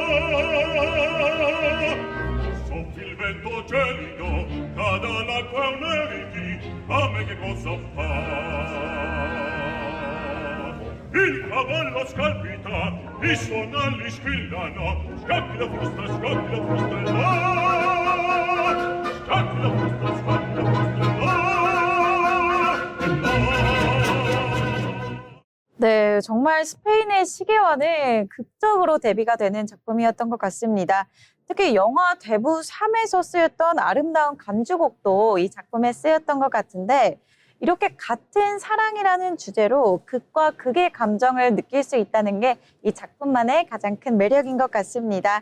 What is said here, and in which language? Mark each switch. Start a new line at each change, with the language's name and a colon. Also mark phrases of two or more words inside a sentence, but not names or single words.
Italian: Soffi il vento gelido, cada l'acqua e neviti, a me che cosa fa? Il cavallo scalpita, i sonagli squillano, scappi la frusta e là. Scappi la frusta e là.
Korean: 네, 정말 스페인의 시계와는 극적으로 대비가 되는 작품이었던 것 같습니다. 특히 영화 대부 3에서 쓰였던 아름다운 간주곡도 이 작품에 쓰였던 것 같은데 이렇게 같은 사랑이라는 주제로 극과 극의 감정을 느낄 수 있다는 게 이 작품만의 가장 큰 매력인 것 같습니다.